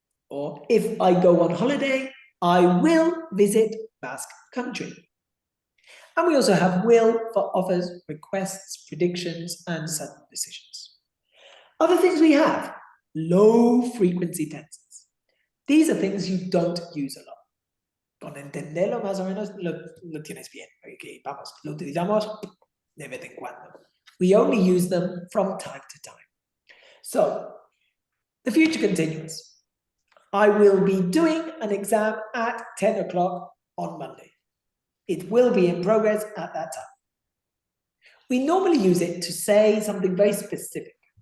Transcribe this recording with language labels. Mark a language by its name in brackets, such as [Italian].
[English] Or if I go on holiday, I will visit Basque Country. And we also have will for offers, requests, predictions, and sudden decisions. Other things we have, low frequency tenses. These are things you don't use a lot. [Spanish] Con entenderlo más o menos lo tienes bien. Okay, vamos, lo utilizamos de vez en cuando. [English] We only use them from time to time. So, the future continuous. I will be doing an exam at 10 o'clock on Monday. It will be in progress at that time. We normally use it to say something very specific.